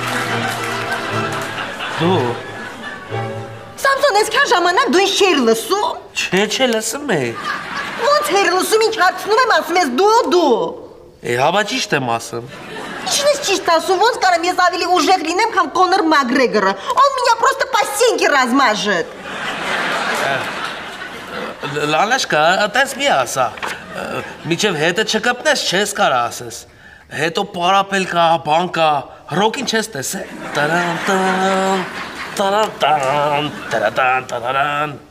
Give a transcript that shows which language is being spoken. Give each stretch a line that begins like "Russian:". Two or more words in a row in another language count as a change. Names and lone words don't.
Armenian: Դու։ Սամսոն, այսքան ժամանակ դու ինչ չէիր լսում։ Չէ, լսում էի։ Ոնց էր լսում, ինչ հարցնում եմ, ասում ես դու։ Հաբա ճիշտ եմ ասում։ Ինչն ես ճիշտ ասում, ոնց կարամ ես ավելի ուժեղ լինեմ, քան Կոնոր Մակգրեգորը։
Russian: Он меня просто по стенке размажет։
Armenian: Լալաշկա, տես մի ասա։ Միջև հետը չկպնես, չես կարա ասես։ Հետո պարապել կա, բան կա, ռոքին չես տեսել։ Տարան, տարան, տարան, տարան։